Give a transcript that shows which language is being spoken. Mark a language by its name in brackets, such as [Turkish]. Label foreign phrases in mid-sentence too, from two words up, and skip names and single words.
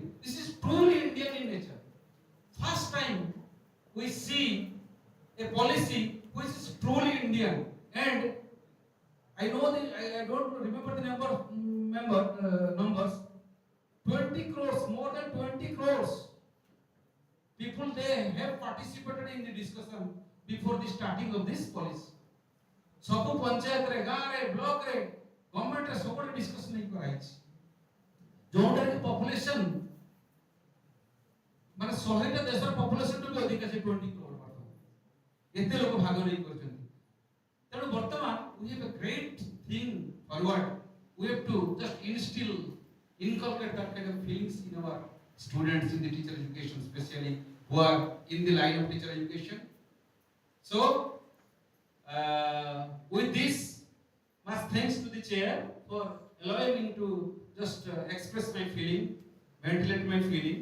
[English] This is truly Indian in nature. First time we see a policy which is truly Indian, and I know I don't remember the numbers. 20 crores, more than 20 crores people they have participated in the discussion before the starting of this policy. [Odia] ସବୁ ପଞ୍ଚାୟତରେ ଗାଁରେ ବ୍ଲକରେ ଗଭର୍ଣ୍ଣମେଣ୍ଟରେ ସବୁଆଡ଼େ ଡିସ୍କସନ୍ ହେଇ କରାଯାଇଛି, ଯୋଉଟାରେ କି ପପୁଲେସନ୍ ମାନେ 100ଟା ଦେଶର ପପୁଲେସନ୍ ବି ଅଧିକ ଅଛି 20 crore ବର୍ତ୍ତମାନ ଏତେ ଲୋକ ଭାଗ ନେଇ କରିଛନ୍ତି। ତେଣୁ ବର୍ତ୍ତମାନ [English] we have a great thing forward. We have to just inculcate that kind of feelings in our students in the teacher education, especially who are in the line of teacher education. So with this, much thanks to the chair for allowing me to just express my feeling, ventilate my feeling.